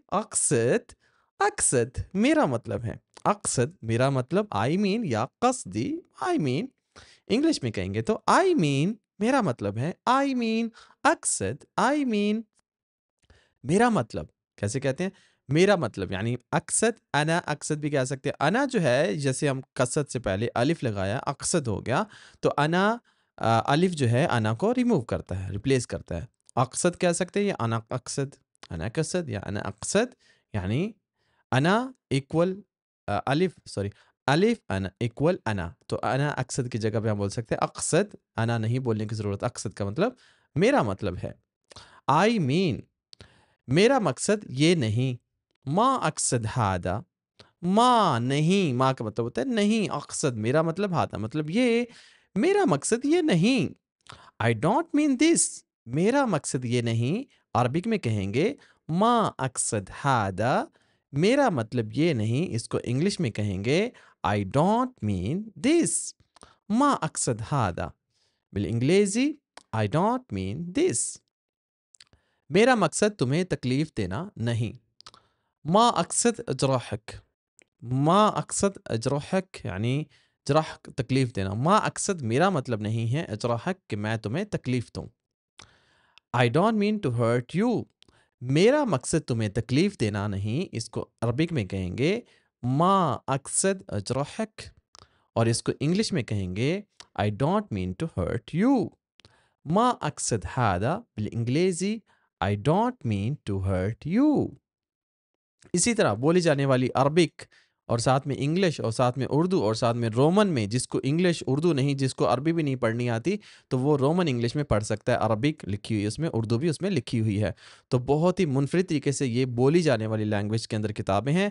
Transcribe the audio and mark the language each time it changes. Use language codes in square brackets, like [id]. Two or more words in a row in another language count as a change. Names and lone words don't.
[ar] أقصد، أقصد [ur] میرا مطلب ہے. اقصد میرا مطلب [en] I mean [ur] یا قصدی [en] I mean. [ur] انگلش میں کہیں گے تو [en] I mean [ur] میرا مطلب ہے, [en] I mean अक़सद, I mean [ur] میرا مطلب. کیسے کہتے ہیں؟ میرا مطلب یعنی اقصد, [ar] أنا أقصد [ur] بھی کہہ سکتے ہیں. انا جو ہے، جیسے ہم قصد سے پہلے الف لگایا، اقصد ہو گیا، تو انا الف جو ہے انا کو ریموو کرتا ہے، ریپلیس کرتا ہے. اقصد کہہ سکتے ہیں یا [ar] أنا أقصد، أنا قصد [ur] یا [ar] أنا أقصد, [ur] یعنی انا اکویل الف سوری الف انا اکویل انا. تو [ar] أنا أقصد [ur] کی جگہ پہ ہم بول سکتے ہیں اقصد، انا نہیں بولنے کی ضرورت. اقصد کا مطلب میرا مطلب ہے. [en] I mean [ur] میرا مقصد یہ نہیں. [ar] ما أقصد هذا, [ur] ما نہیں، ما کا مطلب ہوتا ہے نہیں، اقصد میرا مطلب ہاذا مطلب یہ، میرا مقصد یہ نہیں. [en] I don't mean this, [ur] میرا مقصد یہ نہیں. عربک میں کہیں گے [ar] ما أقصد هذا, [ur] میرا مطلب یہ نہیں. اس کو انگلش میں کہیں گے [en] I don't mean this, [ar] ما أقصد هذا. [ur] بِل [en] I don't mean this, [ur] میرا مقصد تمہیں تکلیف دینا نہیں. [ar] ما أقصد أجرحك، ما أقصد أجرحك [ur] یعنی جرح تکلیف دینا. [ar] ما أقصد [ur] میرا مطلب نہیں ہے، اجرحک کہ میں تمہیں تکلیف دوں. [en] I don't mean to hurt you, [ur] میرا مقصد تمہیں تکلیف دینا نہیں. اس کو عربک میں کہیں گے [ar] ما أقصد أجرحك, [ur] اور اس کو انگلش میں کہیں گے [en] I don't mean to hurt you. [ar] ما أقصد هذا [en] बिल I don't mean to hurt you। [ur] اسی طرح بولی جانے والی عربک اور ساتھ میں انگلش اور ساتھ میں اردو اور ساتھ میں رومن میں، جس کو انگلش اردو نہیں، جس کو عربی بھی نہیں پڑھنی آتی، تو وہ رومن انگلش میں پڑھ سکتا ہے. عربک لکھی ہوئی ہے اس میں، اردو بھی اس میں لکھی ہوئی ہے۔ تو بہت ہی منفرد طریقے سے یہ بولی جانے والی لینگویج کے اندر کتابیں ہیں.